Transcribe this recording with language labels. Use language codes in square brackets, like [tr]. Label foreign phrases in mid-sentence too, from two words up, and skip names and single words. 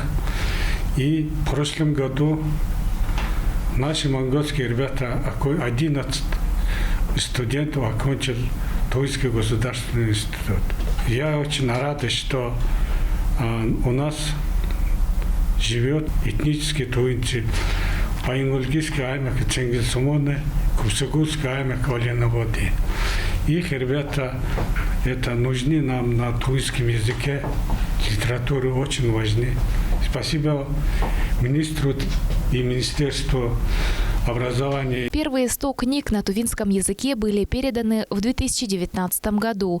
[ru] И в прошлом году наши монгольские ребята, 11 студентов окончил Тувинский государственный институт. Я очень рад, что у нас живет этнические тувинцы. Баян-Ульгийский аймак Ценгизсумоне, Хувсыгульский аймак Оленоводы. Их ребята это нужны нам на тувинском языке. Литературы очень важны. Спасибо министру и Министерству образования. Первые 100 книг на тувинском языке были переданы в 2019 году.